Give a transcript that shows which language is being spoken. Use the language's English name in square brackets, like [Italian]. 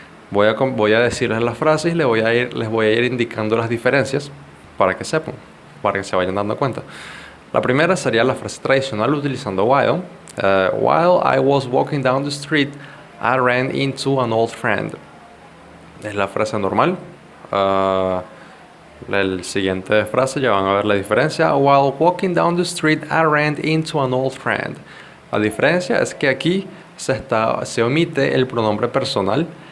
[Spanish] Voy a decirles las frases y les voy a ir indicando las diferencias para que sepan, para que se vayan dando cuenta. La primera sería la frase tradicional utilizando while. [English] While I was walking down the street, I ran into an old friend. [Spanish] Es la frase normal. La siguiente frase ya van a ver la diferencia. [English] While walking down the street, I ran into an old friend. [Spanish] La diferencia es que aquí se omite el pronombre personal.